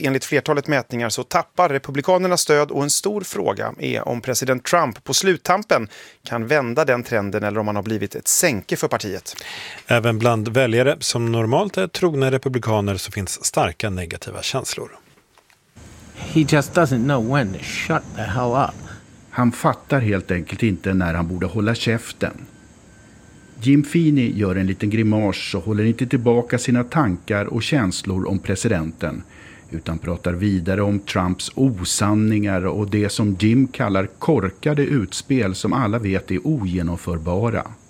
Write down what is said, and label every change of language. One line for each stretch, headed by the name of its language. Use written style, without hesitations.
Swedish: Enligt flertalet mätningar så tappar republikanerna stöd och en stor fråga är om president Trump på sluttampen kan vända den trenden eller om han har blivit ett sänke för partiet. Även bland väljare som normalt är trogna republikaner så finns starka negativa känslor.
English: He just doesn't know when to shut the hell up.
Swedish: Han fattar helt enkelt inte när han borde hålla käften. Jim Feeney gör en liten grimas och håller inte tillbaka sina tankar och känslor om presidenten, utan pratar vidare om Trumps osanningar och det som Jim kallar korkade utspel som alla vet är ogenomförbara.